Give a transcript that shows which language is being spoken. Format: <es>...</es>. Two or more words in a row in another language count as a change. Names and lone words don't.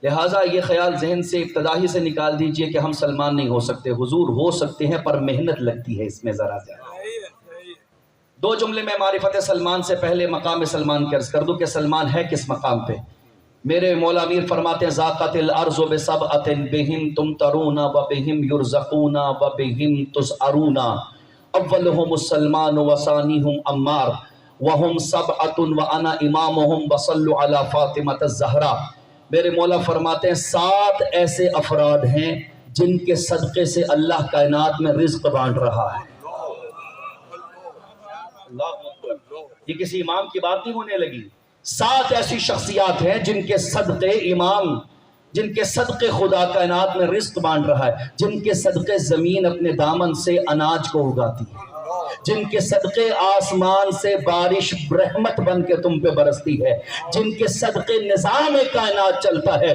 <ur>لہٰذا یہ خیال ذہن سے ابتدا ہی سے نکال دیجئے کہ ہم سلمان نہیں ہو سکتے. حضور ہو سکتے ہیں پر محنت لگتی ہے اس میں ذرا زیادہ. دو جملے میں معرفت سلمان سے پہلے مقام سلمان کی عرض کر دوں کہ سلمان ہے کس مقام پہ. میرے مولا امیر فرماتے ہیں</ur> <ar>ذاقت الارض بسبعۃ بہم تمترون وبہم یرزقون وبہم تسعرون اولہم السلمان وثانیہم عمار وہم سبعۃ وانا امامہم وصلوا علی فاطمہ الزہرا.</ar> <ur>میرے مولا فرماتے ہیں 7 ایسے افراد ہیں جن کے صدقے سے اللہ کائنات میں رزق بانٹ رہا ہے. یہ کسی امام کی بات نہیں ہونے لگی. 7 ایسی شخصیات ہیں جن کے صدقے امام، جن کے صدقے خدا کائنات میں رزق بانٹ رہا ہے، جن کے صدقے زمین اپنے دامن سے اناج کو اگاتی ہے، جن کے صدقے آسمان سے بارش رحمت بن کے تم پہ برستی ہے، جن کے صدقے نظام کائنات چلتا ہے.</ur>